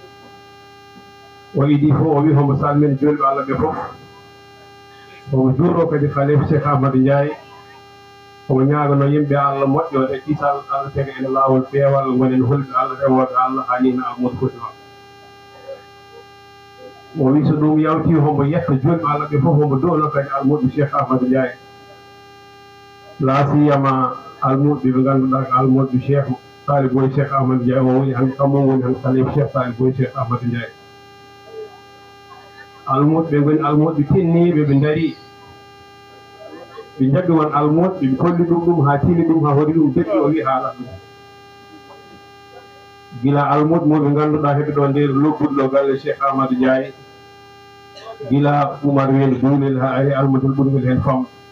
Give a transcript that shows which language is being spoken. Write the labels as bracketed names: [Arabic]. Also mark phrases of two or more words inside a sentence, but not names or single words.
[Fula] o idi fof o wi homo salmini julɓe Allah ɓe fof omo juuro kadi khalifa cheikh Ahmad Ndiaye omo ñaagano yimɓe Allah moƴƴode kisal Allah tega ene laawol peewal gonen holɓe Allah rewoɓe Allah hanina Amadou foti wa o wi so ɗum yawti homo yetta julɓe Allah ɓe fof homo doolo kadi almuɓe cheikh Ahmadou Ndiaye la siyama almuɓe ɓe ngannduɗaa ko almuɓe cheikh Sali boy cheikh Ahmadou Ndiaye o woni han kamon woni han khalifa cheikh Sali boy cheikh Ahmadou Ndiaye almuɓe ɓe ngoni almuɓe tinniɓe ɓe daari ɓe jaɓi won almuɓe ɓe kolli ɗum haa tini ɗum haa hori ɗum deɗɗi o wi haalat ɗum gila almuɓe mo ɓe ngannduɗaa heɓe ɗo nder lobbuɗo ɗo galle cheikh Ahmadou Ndiaye gila Oumar wende duulel haa ari almudel ɓurgel heen fam